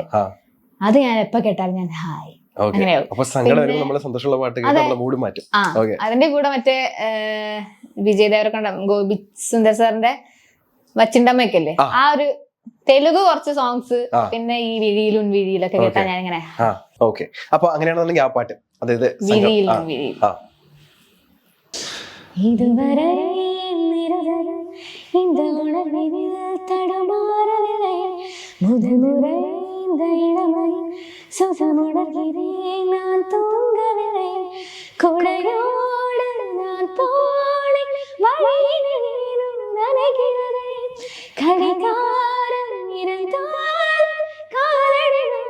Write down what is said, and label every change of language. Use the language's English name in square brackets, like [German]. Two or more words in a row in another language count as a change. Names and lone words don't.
[Malayalam] അത് ഞാൻ എപ്പോ കേട്ടാലും ഞാൻ ഹായ് അതിന്റെ കൂടെ മറ്റേ വിജയ് ദേവരക്കൊണ്ട ഗോപി സുന്ദർ സാറിന്റെ വച്ചിണ്ടമ്മയൊക്കെ അല്ലേ, ആ ഒരു തെലുഗു കുറച്ച് സോങ്സ്, പിന്നെ ഈ വിഴിയിലും വിഴിയിലൊക്കെ കേട്ടാ ഞാൻ ഇങ്ങനെ. ഓക്കെ, അപ്പൊ അങ്ങനെയാണെന്നുണ്ടെങ്കിൽ ആ പാട്ട് അതായത് വിരിയില്ല സംഘം. വിരിയിൽ ആ [Tamil] இதுவரை இந்த உணர்வில் தடமாறவில்லை முதல் முறை இந்த இளமை சுகமுணர்கிறேன் நான் தூங்கவில்லை கொடையோடு நான் போனேன் வழியினேனும் நனைகிறதே கடிகாரம் இருந்தால் காலடி